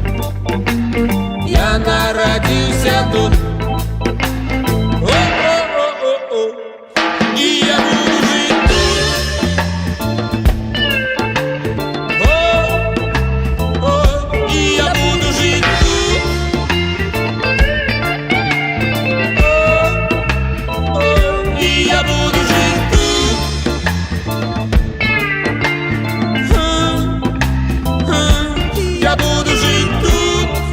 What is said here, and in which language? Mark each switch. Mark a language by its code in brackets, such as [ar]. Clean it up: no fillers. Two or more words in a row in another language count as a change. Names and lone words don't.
[be] Я нарадзіўся тут, о-о-о-о-о, і я буду жыць тут. О-о, і я буду жыць тут. О-о, і я буду жыць тут. [ru] Я буду жить тут.